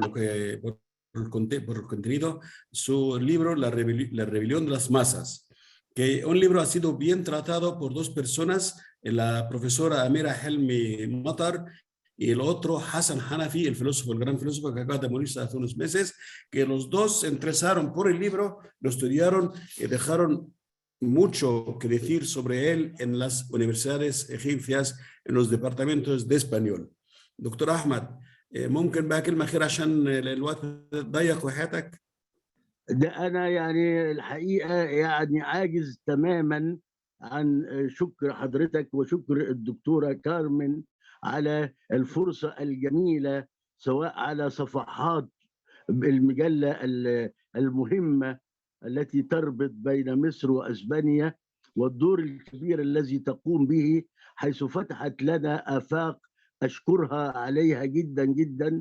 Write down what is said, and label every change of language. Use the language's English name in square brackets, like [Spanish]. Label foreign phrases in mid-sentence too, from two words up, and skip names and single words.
[Spanish] el contenido, su libro La rebelión de las masas, que un libro ha sido bien tratado por dos personas, la profesora Amira Helmi Matar y el otro Hassan Hanafi, el gran filósofo que acaba de morir hace unos meses, que los dos se interesaron por el libro, lo estudiaron y dejaron mucho que decir sobre él en las universidades egipcias, en los departamentos de español. [Arabic] دكتور أحمد ممكن بقى كلمة أخيرة عشان الوقت ضيق وحياتك؟ ده أنا يعني الحقيقة يعني عاجز تماما عن شكر حضرتك وشكر الدكتورة كارمن على الفرصة الجميلة، سواء على صفحات المجلة المهمة التي تربط بين مصر وأسبانيا، والدور الكبير الذي تقوم به، حيث فتحت لنا آفاق أشكرها عليها جدا جدا.